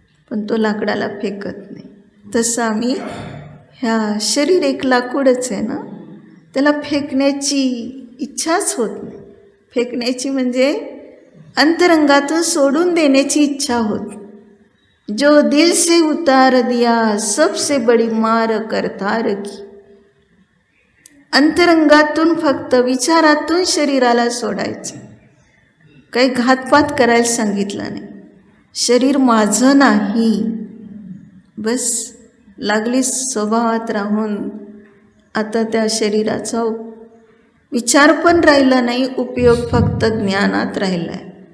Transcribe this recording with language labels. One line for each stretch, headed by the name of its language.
Marathi: पण तो लाकडाला फेकत नाही. तसं आम्ही शरीर एक लाकूडच आहे ना, त्याला फेकण्याची इच्छाच होत नाही. फेकण्याची म्हणजे अंतरंगातून सोडून देण्याची इच्छा होत.
Hindi: जो दिल से उतार दिया सबसे बड़ी मार करतार की.
Marathi: अंतरंगातून फक्त विचारातून शरीराला सोडायचं. काही घातपात करायला सांगितलं नाही. शरीर माझं नाही, बस. लागली स्वभावात राहून आता त्या शरीराचा विचार पण राहिला नाही, उपयोग फक्त ज्ञानात राहिला आहे.